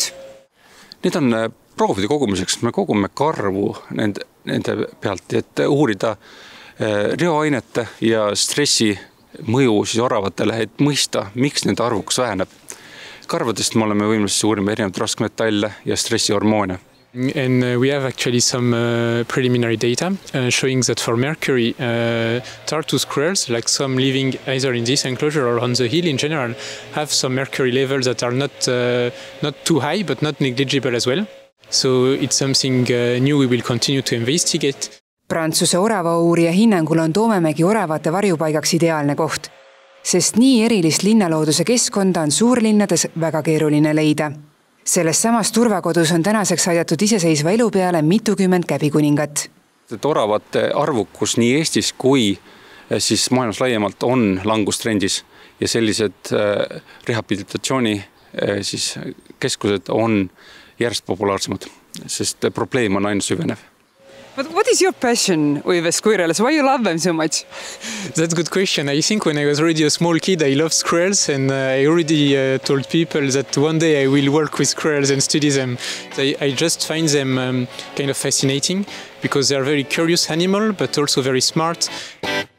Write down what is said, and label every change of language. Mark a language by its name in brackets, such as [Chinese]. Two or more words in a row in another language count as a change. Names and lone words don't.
[Estonian] Need on proovide kogumiseks, me kogume karvu nende pealt, et uurida reoainete ja stressi mõju siis oravatele, et mõista, miks nende arvukus väheneb. Karvadest me oleme võimelised uurima erinevad raskmetalle ja stressihormoone. [English] And we have actually some preliminary data showing that for mercury, Tartu squirrels, like some living either in this enclosure or on the hill in general, have some mercury levels that are not too high, but not negligible as well. So it's something new we will continue to investigate. [Estonian] Prantsuse oravauurija hinnangul on Toomemägi oravate varjupaigaks ideaalne koht, sest nii erilist linnalooduse keskkonda on suurlinnades väga keeruline leida. Selles samas turvakodus on tänaseks aidatud iseseisva elu peale mitukümmend käbikuningat. Oravate arvukus nii Eestis kui siis maailmas laiemalt on langustrendis ja sellised rehabilitatsiooni siis keskused on järjest populaarsemad, sest probleem on aina süvenev. [English] But what is your passion with the squirrels? Why you love them so much? That's a good question. I think when I was already a small kid, I loved squirrels, and I already told people that one day I will work with squirrels and study them. I just find them kind of fascinating because they are very curious animal, but also very smart.